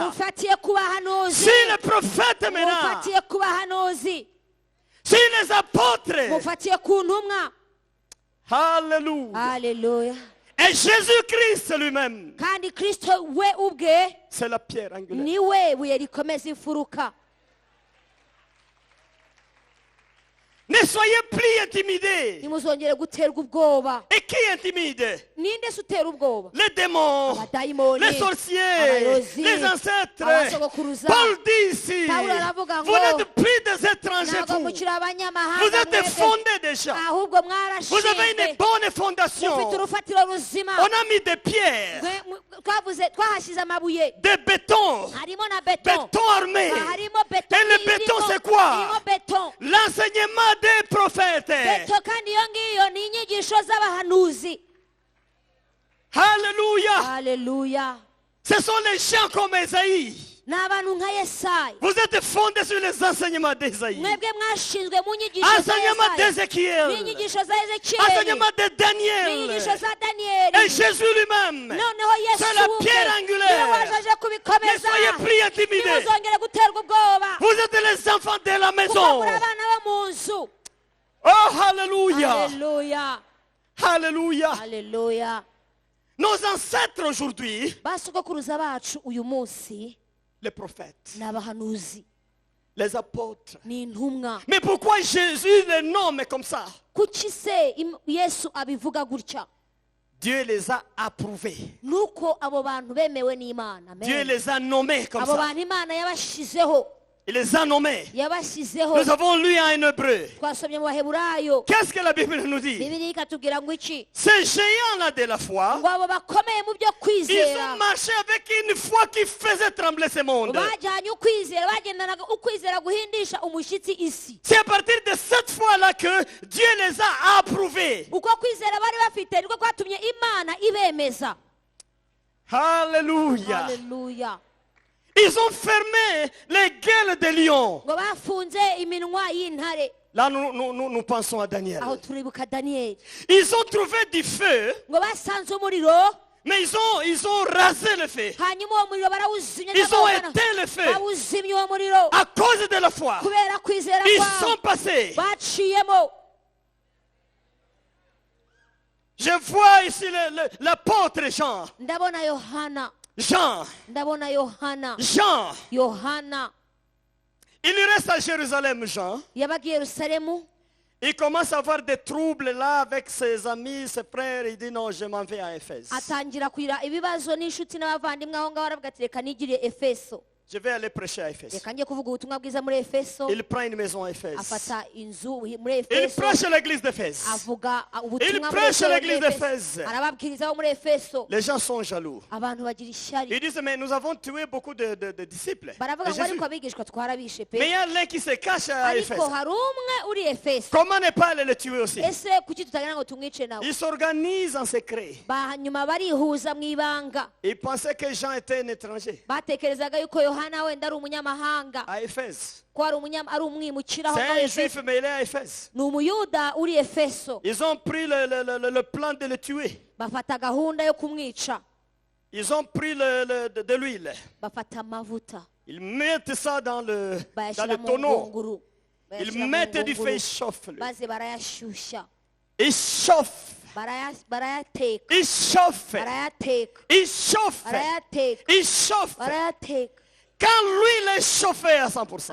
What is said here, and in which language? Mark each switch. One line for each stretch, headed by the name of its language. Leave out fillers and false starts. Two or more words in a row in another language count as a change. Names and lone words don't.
Kinyarwanda: mufatiye ku bahanuzi
French: Sur les prophètes maintenant.
Kinyarwanda: mufatiye ku bahanuzi
French: Sur les apôtres.
Kinyarwanda: mufatiye ku ntumwa
French: Alléluia.
Kinyarwanda: haleluya
French: Et Jésus-Christ lui-même,
Kinyarwanda: kandi kristo we ubwe
French: c'est la pierre angulaire.
Kinyarwanda: niwe buye rikomeza imfuruka
French: Ne soyez plus intimidés.
Kinyarwanda: nimuzongere guterwa ubwoba
French: Et qui intimide?
Kinyarwanda: ninde se utera ubwoba
French: Les démons,
Kinyarwanda: abadayimoni
French: les sorciers,
Kinyarwanda: abarozi,
French: les ancêtres.
Kinyarwanda: abasogokuruza.
French: Paul dit ici,
Kinyarwanda: Pawulo aravuga
French: vous
Kinyarwanda: ngo,
French: n'êtes plus des étrangers.
Kinyarwanda: ntabwo
French: Vous,
Kinyarwanda: mukiri abanyamahanga
French: vous êtes
Kinyarwanda: mwebwe,
French: fondés déjà.
Kinyarwanda: ahubwo
French: Vous avez une
Kinyarwanda: mwarashinze
French: bonne fondation.
Kinyarwanda: mufite urufatiro ruzima
French: On a mis des pierres,
Kinyarwanda: twahashyize amabuye
French: des bétons,
Kinyarwanda: harimo na beton
French: béton armé.
Kinyarwanda: harimo beto
French: Et le béton, c'est quoi?
Kinyarwanda: irimo beton
French: L'enseignement des prophètes.
Kinyarwanda: beto kandi iyo ngiyo ni inyigisho z'abahanuzi
French: Alléluia.
Kinyarwanda: haleluya
French: Ce sont les gens comme Esaïe.
Kinyarwanda: ni abantu nka yesayi
French: Vous êtes fondés sur les enseignements d'Esaïe.
Kinyarwanda: mwebwe mwashinzwe mu nyigisho za
French: Enseignement
Kinyarwanda: yesayi
French: d'Ézéchiel.
Kinyarwanda: n'inyigisho za ezekiyeli
French: Enseignement de Daniel.
Kinyarwanda: n'inyigisho za
French: Et
Kinyarwanda: daniyeli
French: Jésus lui-même.
Kinyarwanda: noneho yesu
French: C'est la
Kinyarwanda: ubwe
French: pierre angulaire.
Kinyarwanda: niwe wajeje
French: Ne
Kinyarwanda: kubikomeza
French: soyez plus intimidés.
Kinyarwanda: nimuzongere guterwa ubwoba
French: Vous êtes les enfants de la
Kinyarwanda: kuko
French: maison.
Kinyarwanda: muri abana bo mu nzu
French: Oh, Alléluia.
Kinyarwanda: haleluya
French: Alléluia.
Kinyarwanda: haleluya
French: Nos ancêtres aujourd'hui,
Kinyarwanda: basogokuruza bacu uyu munsi
French: les prophètes,
Kinyarwanda: ni abahanuzi
French: les apôtres.
Kinyarwanda: ni intumwa
French: Mais pourquoi Jésus les nomme comme ça?
Kinyarwanda: kuki se yesu abivuga gutya
French: Dieu les a approuvés.
Kinyarwanda: nuko abo bantu bemewe n'imana
French: Dieu
Kinyarwanda: amen.
French: les a nommés comme
Kinyarwanda: abo
French: ça.
Kinyarwanda: bantu imana yabashizeho
French: Il les a nommés.
Kinyarwanda: yabashyizeho
French: Nous avons lu en hébreu.
Kinyarwanda: twasomye mu baheburayo
French: Qu'est-ce que la Bible nous dit?
Kinyarwanda: bibiliya ikatubwira ngo iki
French: Ces géants-là de la foi,
Kinyarwanda: ngo abo bakomeye mu byo
French: ils
Kinyarwanda: kwizera
French: ont marché avec une foi qui faisait trembler ce monde.
Kinyarwanda: bajyanye ukwizera bagendanaga ukwizera guhindisha umushyitsi isi
French: C'est à partir de cette foi-là que Dieu les a approuvés.
Kinyarwanda: uko kwizera bari bafite niko kwatumye imana ibemeza
French: Alléluia.
Kinyarwanda: haleluya
French: Ils ont fermé les gueules des lions.
Kinyarwanda: ngo bafunze iminwa y'intare
French: Là, nous pensons à Daniel.
Kinyarwanda: aho turibuka daniyeli
French: Ils ont trouvé du feu,
Kinyarwanda: ngo basanze umuriro
French: mais ils ont rasé le feu.
Kinyarwanda: hanyuma uwo muriro barawuzimya
French: Ils ont
Kinyarwanda: n'amaboko
French: éteint le feu.
Kinyarwanda: bawuzimya uwo muriro
French: À cause de la foi,
Kinyarwanda: kubera kwizera
French: ils
Kinyarwanda: kwabo
French: sont passés.
Kinyarwanda: baciyemo
French: Je vois ici l'apôtre Jean.
Kinyarwanda: ndabona yohana
French: Jean.
Kinyarwanda: ndabona yohana
French: Jean.
Kinyarwanda: yohana
French: Il reste à Jérusalem, Jean.
Kinyarwanda: yabaga i yerusalemu
French: Il commence à avoir des troubles là avec ses amis, ses frères. Il dit non, je m'en vais à Éphèse.
Kinyarwanda: atangira kugira ibibazo n'inshuti n'abavandimwe aho ngaho aravuga ati reka nigire efeso
French: Je vais aller prêcher à Éphèse.
Kinyarwanda: reka njye kuvuga ubutumwa bwiza muri efeso
French: Il prend une maison à Éphèse.
Kinyarwanda: afata inzu muri
French: Il
Kinyarwanda: efeso
French: prêche l'église d'Éphèse.
Kinyarwanda: avuga
French: Il
Kinyarwanda: ubutumwa muri
French: prêche
Kinyarwanda: Efeso,
French: l'église
Kinyarwanda: muri Efeso.
French: d'Éphèse.
Kinyarwanda: arababwirizaho muri efeso
French: Les gens sont jaloux.
Kinyarwanda: abantu bagira ishyari
French: Ils disent, mais nous avons tué beaucoup de disciples.
Kinyarwanda: baravuga
French: de
Kinyarwanda: ngo
French: Jésus.
Kinyarwanda: ariko abigishwa twarabishe pe
French: Mais il y a l'un qui se cache à
Kinyarwanda: ariko
French: Éphèse.
Kinyarwanda: hari umwe uri efeso
French: Comment ne pas aller le tuer aussi?
Kinyarwanda: ese kuki tutagana ngo tumwice nawe
French: Ils s'organisent en secret.
Kinyarwanda: hanyuma barihuza mu ibanga
French: Ils pensaient que Jean était un étranger
Kinyarwanda: batekerezaga yuko yohana wenda ari umunyamahanga
French: à Éphèse.
Kinyarwanda: ko ari umwimukira aho
French: C'est
Kinyarwanda: ngaho
French: un
Kinyarwanda: efeso
French: juif, mais il est à Éphèse.
Kinyarwanda: ni umuyuda uri efeso
French: Ils ont pris le plan de le tuer.
Kinyarwanda: bafata gahunda yo kumwica
French: Ils ont pris de l'huile.
Kinyarwanda: bafata amavuta
French: Ils mettent ça dans le
Kinyarwanda: bayashyira mu
French: tonneau.
Kinyarwanda: ngunguru
French: Ils
Kinyarwanda: bayashyira mu
French: mettent du feu,
Kinyarwanda: ngunguru,
French: ils chauffent.
Kinyarwanda: maze barayashyushya
French: Ils chauffent.
Kinyarwanda: barayateka
French: Ils chauffent.
Kinyarwanda: barayateka
French: Ils chauffent.
Kinyarwanda: barayateka
French: Ils chauffent.
Kinyarwanda: barayateka
French: Quand l'huile est chauffée à 100%,